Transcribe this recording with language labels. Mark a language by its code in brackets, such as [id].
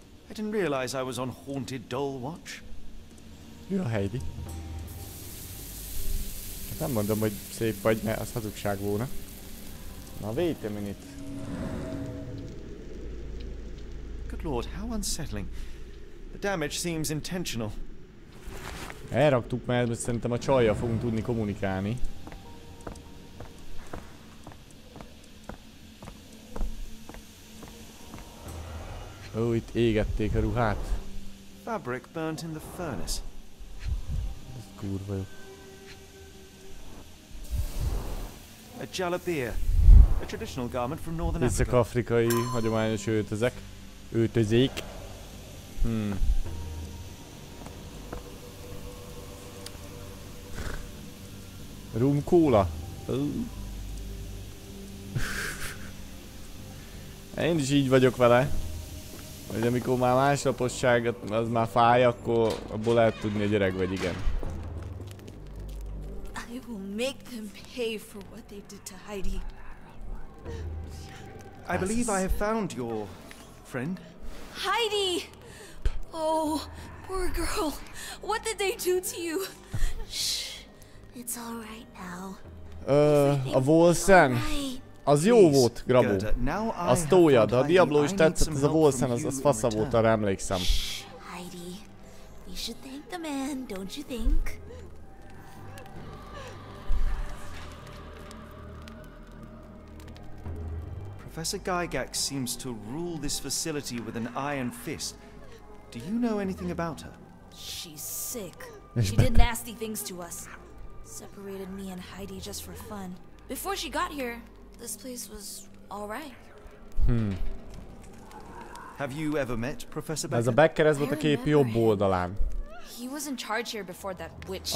[en] I didn't realize I was on haunted doll watch. You're Heidi. [hu] Hát nem mondom, hogy szép vagy, mert az hazugság volna. [en] Na, wait a minute. Good lord, how unsettling. The damage seems intentional. [hu] Elraktuk, mert szerintem a csajjal fogunk tudni kommunikálni. Ó, itt égették a ruhát. [en] Fabric burnt in the furnace. [hu] Ez kurva jó. [en] A jalabia, a traditional garment from northern Africa. [hu] Észak-afrikai hagyományos öltözék. [en] Rum cola. [hu] Én is így vagyok vele. Hogy amikor már másnaposság az már fáj, akkor abból lehet tudni, hogy öreg vagy, igen. [en] I will make them pay for what they did to Heidi. I believe I have found your friend. Heidi! Oh, poor girl. What did they do to you? Shh. It's all right now. [hu] A Volsen. Az jó volt, Grabó. Azt tójad, ha a Diablo is tetszett, ez a Volsen, az fasza volt, arra emlékszem. [en] Heidi, we should thank the man, don't you think? Professor Gygax seems to rule this facility with an iron fist. Do you know anything about her? She's sick. She did nasty things to us. Separated me and Heidi just for fun. Before she got here, this place was all right. Have you ever met Professor Becker? [hu] Ez a Becker, ez volt a kép jobb oldalán. [en] He was in charge here before that witch.